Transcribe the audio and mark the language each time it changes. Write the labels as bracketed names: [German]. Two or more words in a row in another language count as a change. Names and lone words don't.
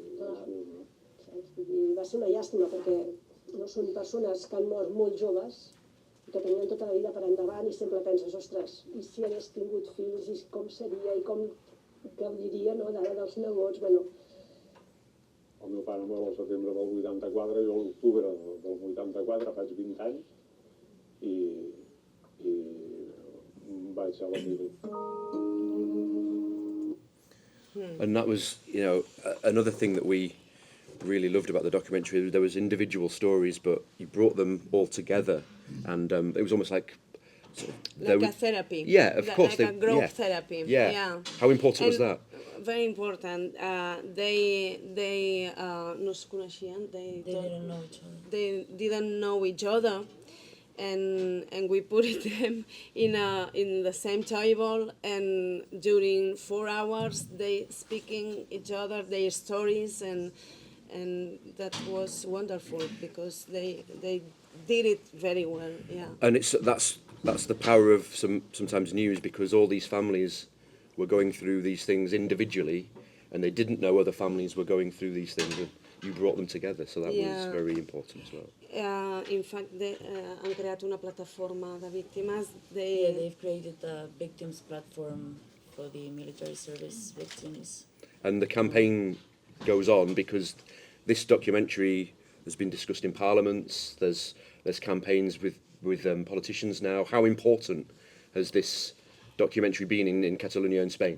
[Catalan] I va ser una llàstima perquè no són persones que han mort molt joves i que tenien tota la vida per endavant i sempre penses, ostres, i si hagués tingut fills i com seria i com gaudiria, no, d'ara dels nebots, bueno. El meu pare mor al setembre del 84, jo a l'octubre del 84 faig 20 anys i vaig a la mili. [English] And that was, you know, another thing that we really loved about the documentary. There was individual stories, but you brought them all together, and it was almost like like a therapy. Yeah, of course. Like a group therapy. Yeah. How important was that? Very important. They [Catalan] no es coneixien. [English] They didn't know each other. They didn't know each other, and we put them in the same table, and during 4 hours they speaking each other their stories, and that was wonderful because they did it very well. Yeah. And that's the power of sometimes news, because all these families were going through these things individually, and they didn't know other families were going through these things, and you brought them together, so that was very important as well. In fact, [Catalan] han creat una plataforma de víctimes. [English] They've created a victims platform for the military service victims. And the campaign goes on because this documentary has been discussed in parliaments. There's campaigns with politicians now. How important has this documentary been in Catalonia and Spain?